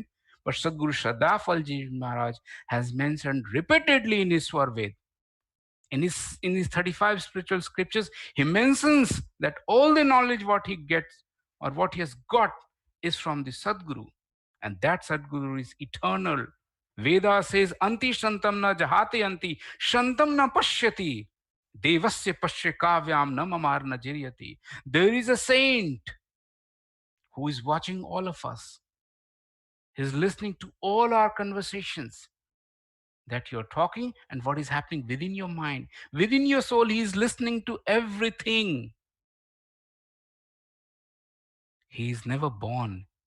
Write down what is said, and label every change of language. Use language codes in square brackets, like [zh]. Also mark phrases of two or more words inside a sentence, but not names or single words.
[en] But Sadguru Shraddha Falji Maharaj has mentioned repeatedly in his Swarved. In his 35 spiritual scriptures, he mentions that all the knowledge what he gets or what he has got is from the Sadguru. And that Sadguru is eternal. Veda says, [sa] Anti Shantam na jahate anti, Shantam na pashyati, Devasya pashya kavyam na mamar na jiryati. [en] There is a saint who is watching all of us. He is listening to all our conversations that you're talking and what is happening within your mind. Within your soul, he is listening to everything. He is never born.